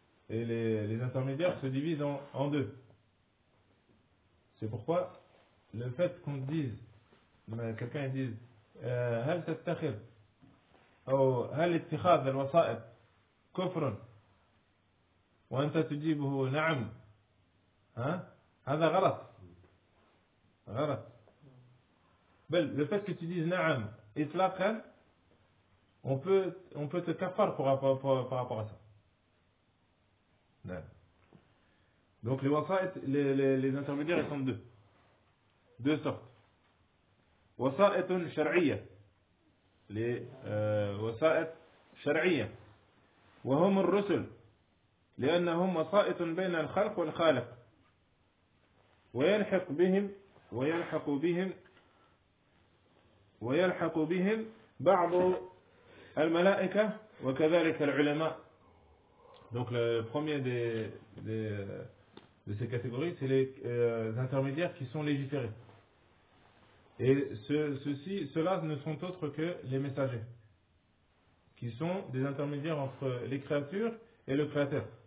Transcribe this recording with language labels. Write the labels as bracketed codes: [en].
[fr] Et les intermédiaires se divisent en deux. C'est pourquoi le fait qu'on dise, quelqu'un dise [ar] hal tattakhid أو هل اتخاذ الوسائط كفر وأنت تجيبه نعم ها؟ هذا غلط بل [fr] le fait que tu dises [ar] نعم إطلاقا [fr] on peut te kafar par rapport à ça. [ar] نعم. [fr] Donc les وسائط les intermédiaires sont deux sortes. [ar] وسائط شرعية لوسائط شرعية وهم الرسل لأنهم وسائط بين الخلق والخالق ويلحق بهم بعض الملائكة وكذلك العلماء. [fr] Donc le premier de ces catégories c'est les intermédiaires qui sont légiférés. Et ceux-là ne sont autres que les messagers, qui sont des intermédiaires entre les créatures et le créateur.